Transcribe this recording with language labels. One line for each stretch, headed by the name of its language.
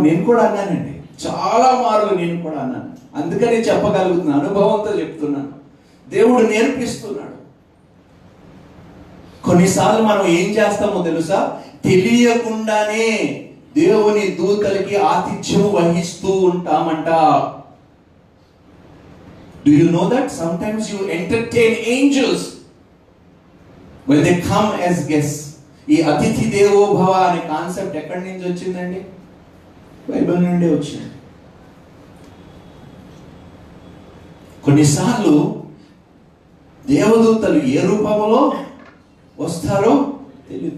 Telugu: నేను కూడా అన్నానండి, చాలా మార్లు నేను కూడా అన్నాను. అందుకని చెప్పగలుగుతున్నాను, అనుభవంతో చెప్తున్నాను. దేవుడు నేర్పిస్తున్నాడు. కొన్నిసార్లు మనం ఏం చేస్తామో తెలుసా? తెలియకుండానే దేవుని దూతలకి ఆతిథ్యం వహిస్తూ ఉంటామంట.
English: Do you know that? Sometimes you entertain angels when they come as guests.
Telugu: ఈ అతిథి దేవో భవ అనే కాన్సెప్ట్ ఎక్కడి నుంచి వచ్చిందండి? బైబిల్ నుండి వచ్చింది. కొన్నిసార్లు దేవదూతలు ఏ రూపంలో వస్తారో తెలియదు.